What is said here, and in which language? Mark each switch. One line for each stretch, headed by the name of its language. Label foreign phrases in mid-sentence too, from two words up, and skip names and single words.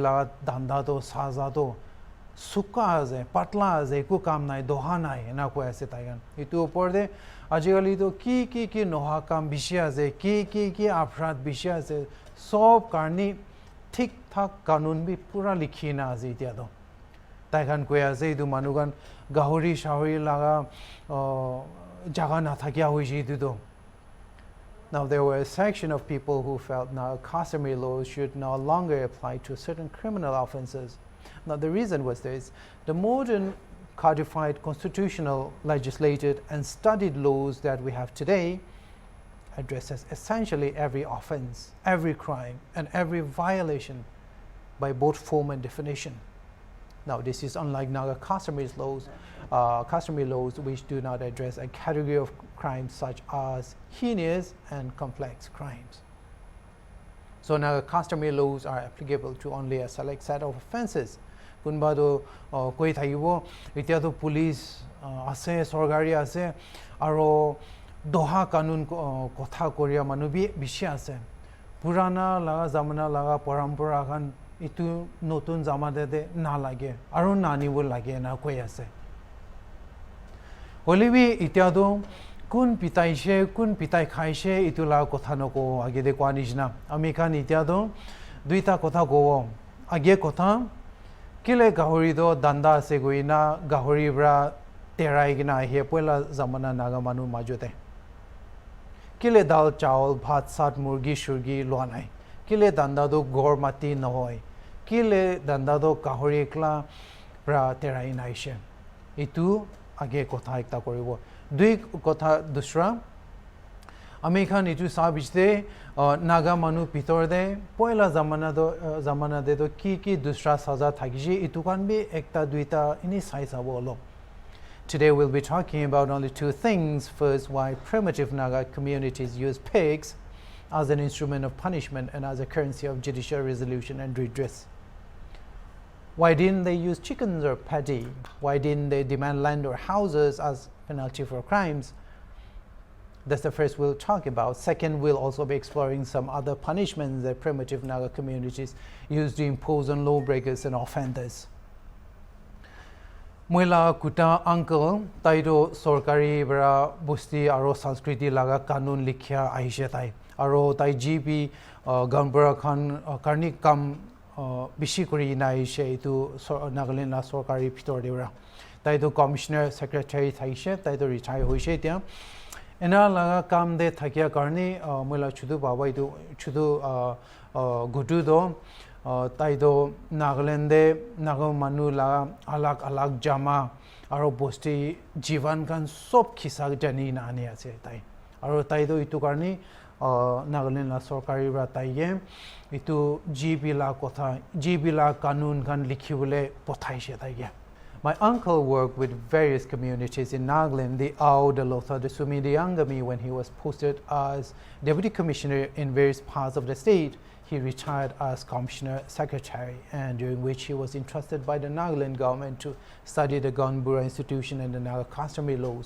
Naga Pidgin: la danda to saza to sukka ase patla ase ko kam nai doha nai na ko ase taikan itu upor de ajigali to ki noha kam bishya ase ki aprat bishya ase sob karni thik thak kanun bi pura likhina ase itia to taikan ko ase itu manugan gahori shahori laga jaga na thakya hoishi itu to.
English: Now, there were a section of people who felt now customary laws should no longer apply to certain criminal offenses. Now, the reason was this: the modern codified constitutional, legislated, and studied laws that we have today addresses essentially every offense, every crime, and every violation by both form and definition. Now, this is unlike Naga customary laws which do not address a category of crimes such as heinous and complex crimes. So Naga customary laws are applicable to only a select set of offenses.
Naga Pidgin: Kunba do koi thaibo itia to police ase sorgari ase aro doha kanun kotha koria manubi bishi ase purana laga zamana laga parampara khan itu notun zamade de na lage aro nani bol lage na koi ase olibi ityado kun pitai khaishe itula kotha noko age de kwanishna amikan ityado duita kotha go age kotha kile gahori do danda ase goina gahori bra terai gina he pela zamana naga manu majote kile dal chawal bhat sat murgi shurgi loanai kile danda do gor mati nohoi kile danda do gahori kla bra terai naishe itu age kotha ekta koribo dui kotha dusra ami khan itu sabijte naga manu pitor de poila zamana de do ki dusra saza thagiji itu kan bi ekta duita ini sai sabolo.
English: Today we'll be talking about only two things. First, why primitive Naga communities use pigs as an instrument of punishment and as a currency of judicial resolution and redress. Why didn't they use chickens or paddy? Why didn't they demand land or houses as penalty for crimes? That's the first we'll talk about. Second, we'll also be exploring some other punishments that primitive Naga communities used to impose on lawbreakers and offenders.
Naga Pidgin: Moila kuta uncle taido sorkari bra busti aro sanskriti laga kanun likhya ahishe tai aro tai gp gambara khan karni kam bishi kori na ahishe itu Nagaland la sorkari pitor debra taido commissioner secretary thaishe taido retire hoishe tia ena laga kam de thakya karni moila chudu baba itu chudu gudu do taido Nagaland de naga manu la alag jama aro bosti jivan kan sob khisa jani na ani ase tai aro taido itu karni Nagaland la sarkari ra taiye itu gp la kotha gp la kanun kan likhibole pothaise taiye.
English: My uncle worked with various communities in Nagaland, the Ao, the Lotha, the Sumi, the Angami. When he was posted as deputy commissioner in various parts of the state, he retired as commissioner secretary, and during which he was entrusted by the Nagaland government to study the Gunbura institution and the Naga customary laws.